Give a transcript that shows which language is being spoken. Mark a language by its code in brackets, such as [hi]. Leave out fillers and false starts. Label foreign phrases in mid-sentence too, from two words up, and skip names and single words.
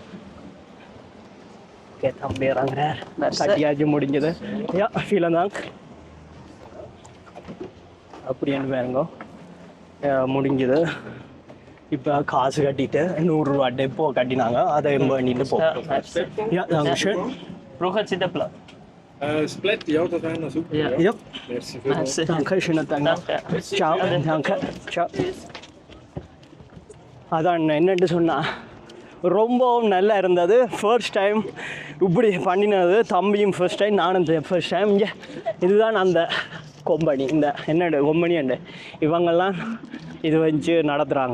[ta] ஓகே தம்பி இறங்குறார். கட்டியாச்சு முடிஞ்சது. யா ஃபீல் தான் அப்படின்னு வேணுங்க முடிஞ்சது. இப்போ காசு கட்டிட்டு 100 ரூபா டெப்போ கட்டினாங்க, அதை பண்ணிட்டு போகிறோம். [de] யா dankeschön. Brocher Zitterplan. Split, ja, das wäre noch super. Ja. Ja. Merci vielmals. Danke, schönen Tag noch. Danke. Ciao, danke. Ciao. [ta] அதான் என்னட்டு சொன்னா ரொம்பவும் நல்லா இருந்தது. [en] first time [ta] இப்படி பண்ணினது. தம்பியும் [en] first time, [ta] நானும் [en] first time. [ta] இங்கே இதுதான் அந்த கொம்பனி, இந்த என்னடு [en] company and [ta] இவங்கெல்லாம் இது வச்சு நடத்துகிறாங்க.